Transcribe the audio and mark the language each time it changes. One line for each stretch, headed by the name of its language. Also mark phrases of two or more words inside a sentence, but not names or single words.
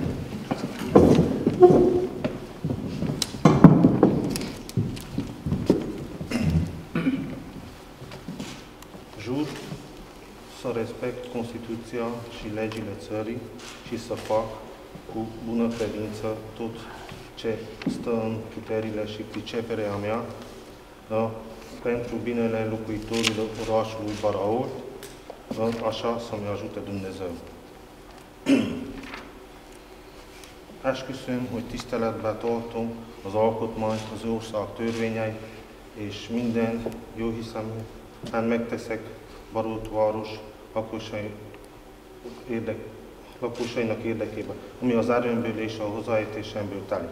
Romanian: Jur să respect Constituția și legile țării și să fac cu bună credință tot ce stă în puterile și priceperea mea pentru binele locuitorilor orașului Baraol, așa să-mi ajute Dumnezeu.
Hungarian: Esküszöm, hogy tiszteletbe tartom az alkotmányt, az ország törvényeit, és mindent jóhiszeműen megteszek Barótváros lakosainak érdekében, ami az erőmből és a hozzáértésemből telik.